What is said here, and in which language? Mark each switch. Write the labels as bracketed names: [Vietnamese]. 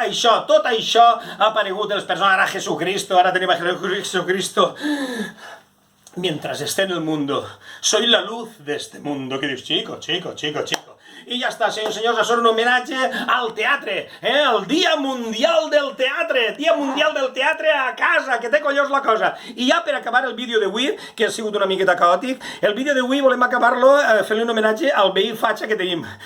[Catalan] Això, tot això ha aparegut els persones, ara Jesucristo, ara tenim a Jesucristo. [Spanish] Mientras esté en el mundo, soy la luz de este mundo. [Catalan] Que dius, chico. I ja està, senyors, això és un homenatge al teatre, el Dia Mundial del Teatre, Dia Mundial del Teatre a casa, que té collons la cosa. I ja per acabar el vídeo d'avui, que ha sigut una miqueta caòtic, el vídeo d'avui volem acabar-lo fent-li un homenatge al veí fatxa que tenim.